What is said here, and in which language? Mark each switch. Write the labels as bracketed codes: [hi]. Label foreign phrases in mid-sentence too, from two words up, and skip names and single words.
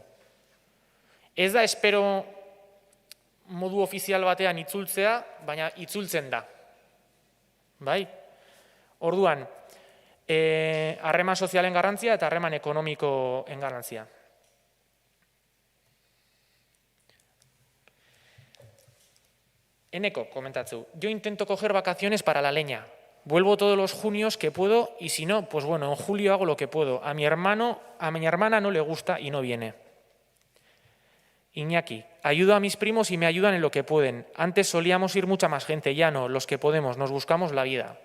[eu] Ez da espero modu ofizial batean itzultzea, baina itzultzen da. Bai? Orduan, harreman sozialen garrantzia eta harreman ekonomikoen garrantzia. Eneko, komentatzu, [es] yo intento coger vacaciones para la leña. Vuelvo todos los junios que puedo y si no, pues bueno, en julio hago lo que puedo. A mi hermana no le gusta y no viene. Iñaki, ayudo a mis primos y me ayudan en lo que pueden. Antes solíamos ir mucha más gente, ya no, los que podemos, nos buscamos la vida.